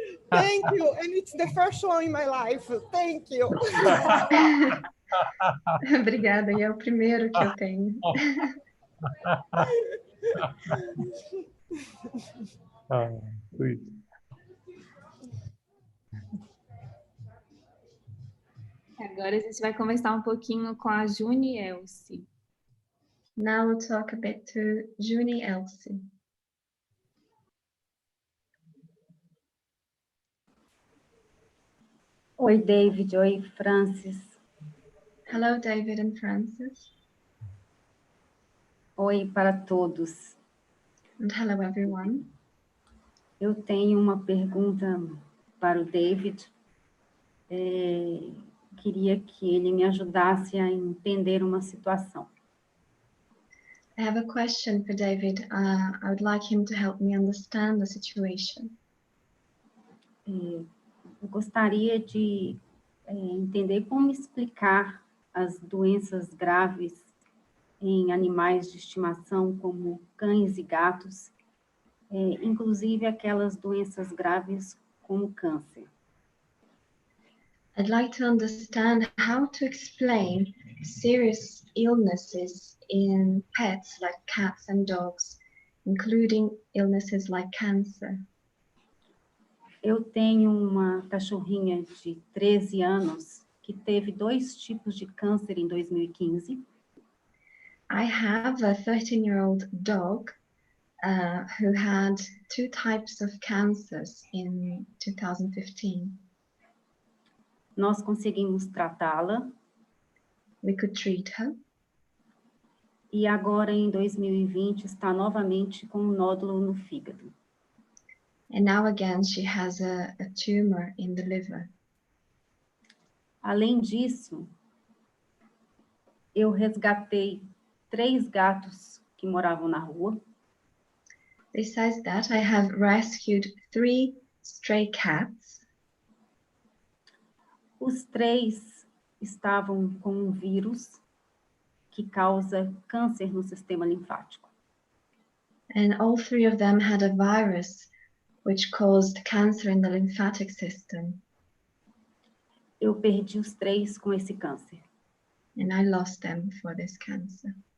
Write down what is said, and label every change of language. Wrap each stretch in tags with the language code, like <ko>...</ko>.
<en>Thank you, and it's the first one in my life. Thank you.</en> <pt>Obrigada, e é o primeiro que eu tenho.</pt> <en>Sweet.</en> <pt>Agora a gente vai conversar um pouquinho com a Juni Elsie.</pt> <en>Now we'll talk a bit to Juni Elsie.</en> <pt>Oi, David. Oi, Francis.</pt> <en>Hello, David and Francis.</en> <pt>Oi para todos.</pt> <en>And hello, everyone.</en> <pt>Eu tenho uma pergunta para o David. Queria que ele me ajudasse a entender uma situação.</pt> <en>I have a question for David. I would like him to help me understand the situation.</en> <pt>Eu gostaria de entender como explicar as doenças graves em animais de estimação, como cães e gatos, inclusive aquelas doenças graves como câncer.</pt> <en>I'd like to understand how to explain serious illnesses in pets like cats and dogs, including illnesses like cancer.</en> <pt>Eu tenho uma cachorrinha de 13 anos que teve 2 tipos de câncer em 2015.</pt> <en>I have a 13-year-old dog who had 2 types of cancers in 2015.</en> <pt>Nós conseguimos tratá-la</pt> <en>We could treat her.</en> <pt>e agora em 2020 está novamente com um nódulo no fígado.</pt> <en>And now again she has a tumor in the liver.</en> <pt>Além disso, eu resgatei 3 gatos que moravam na rua.</pt> <en>Besides that, I have rescued 3 stray cats.</en> <pt>Os 3 estavam com um vírus que causa câncer no sistema linfático.</pt> <en>And all 3 of them had a virus which caused cancer in the lymphatic system.</en> <pt>Eu perdi os 3 com esse câncer.</pt> <en>And I lost them for this cancer.</en>